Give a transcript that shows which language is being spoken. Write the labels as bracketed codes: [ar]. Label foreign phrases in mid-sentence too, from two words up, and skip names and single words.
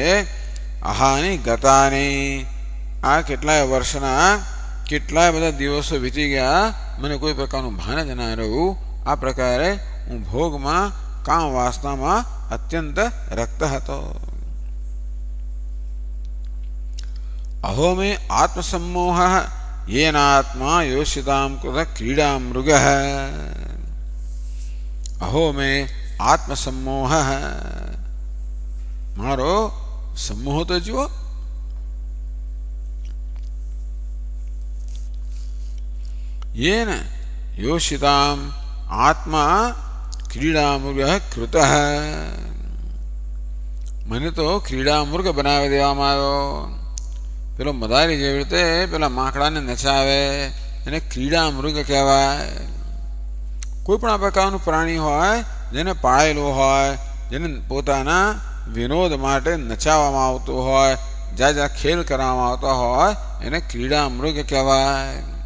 [sa] आहानी गतानी, [gu] આ કેટલાય વર્ષના કેટલાય બધા દિવસો વીતી ગયા, મને કોઈ પ્રકારનું ભાન જ ના રહ્યું. આ પ્રકારે હું ભોગમાં કામ વાસનામાં અત્યંત રક્ત હતો. [sa] अहो मे आत्मसमोह येनात्मा योषितां कृत क्रीड़ा मृग. अहो मे आत्मसमोह, [gu] મારો સમોહ તો જુઓ. [sa] येन योषिताम आत्मा क्रीड़ा मृग कृत, [gu] મને તો ક્રીડા મૃગ બનાવી દેવામાં આવ્યો. પેલો મદારી જેવી રીતે પેલા માંકડાને નચાવે એને ક્રીડા મૃગ કહેવાય. કોઈ પણ આ પ્રકારનું પ્રાણી હોય જેને પાળેલું હોય, જેને પોતાના વિનોદ માટે નચાવવામાં આવતું હોય, જ્યાં જ્યાં ખેલ કરવામાં આવતા હોય, એને ક્રીડા મૃગ કહેવાય.